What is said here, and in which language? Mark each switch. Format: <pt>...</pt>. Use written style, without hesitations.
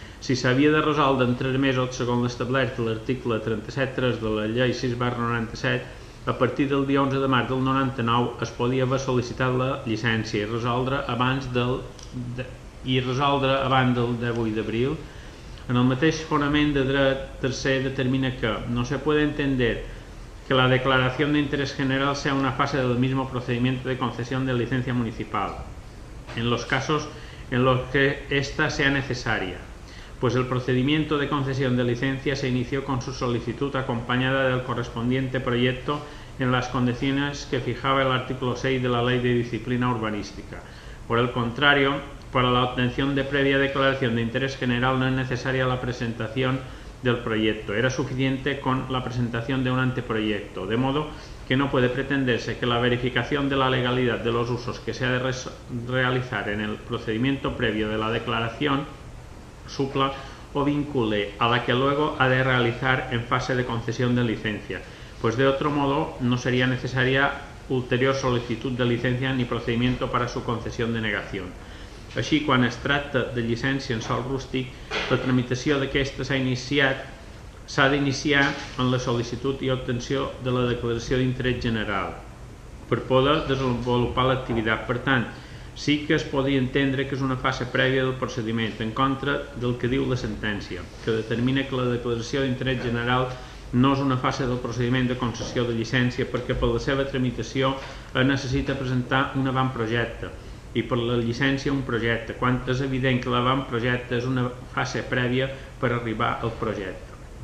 <ca>Si s'havia de resoldre en 3 mesos, segons l'establert de l'article 37.3 de la llei 6/97, a partir del dia 11 de març del 99 es podia haver sol·licitat la llicència i resoldre abans del 18 d'abril. En el mateix fonament de dret tercer determina que</ca> <es>no se puede entender que la declaración de interés general sea una fase del mismo procedimiento de concesión de licencia municipal, en los casos en los que ésta sea necesaria, pues el procedimiento de concesión de licencia se inició con su solicitud acompañada del correspondiente proyecto en las condiciones que fijaba el artículo 6 de la Ley de Disciplina Urbanística. Por el contrario, para la obtención de previa declaración de interés general no es necesaria la presentación del proyecto, era suficiente con la presentación de un anteproyecto, de modo que no puede pretenderse que la verificación de la legalidad de los usos que se ha de realizar en el procedimiento previo de la declaración supla o vincule a la que luego ha de realizar en fase de concesión de licencia, pues de otro modo no sería necesaria ulterior solicitud de licencia ni procedimiento para su concesión de negación.</es> <ca>Així, quan es tracta de llicència en sòl rústic, la tramitació d'aquesta s'ha d'iniciar en la sol·licitud i obtenció de la declaració d'interès general per poder desenvolupar l'activitat. Per tant, sí que es podria entendre que és una fase prèvia del procediment, en contra del que diu la sentència, que determina que la declaració d'interès general no és una fase del procediment de concessió de llicència perquè per la seva tramitació es necessita presentar un avantprojecte i per la llicència un projecte, quan és evident que l'avantprojecte és una fase prèvia per arribar al projecte.</ca>